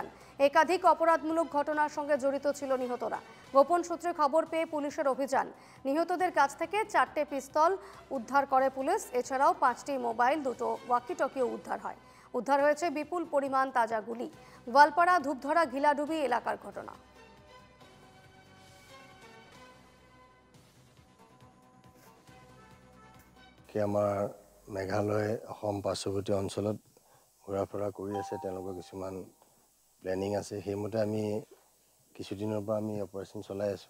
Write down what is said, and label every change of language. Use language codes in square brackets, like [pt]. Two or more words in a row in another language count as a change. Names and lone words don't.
[bn] একাধিক অপরাধমূলক ঘটনার সঙ্গে জড়িত ছিল নিহতরা। গোপন সূত্রে খবর পেয়ে পুলিশের অভিযান, নিহতদের কাছ থেকে 4টে পিস্তল উদ্ধার করে পুলিশ। এছাড়াও 5টি মোবাইল, 2টো ওয়াকিটকিও উদ্ধার হয়। উদ্ধার হয়েছে বিপুল পরিমাণ তাজা গুলি। গোয়ালপাড়া ধূপধরা ঘিলাডুবি এলাকার ঘটনা। [as] আমাৰ মেঘালয় অসম পাৰ্শ্বৱৰ্তী অঞ্চলত ঘূৰা ফুৰা কৰি আছে, তেওঁলোকৰ কিছুমান প্লেনিং আছে। সেইমতে আমি কিছুদিনৰ পৰা আমি অপাৰেশ্যন চলাই আছোঁ।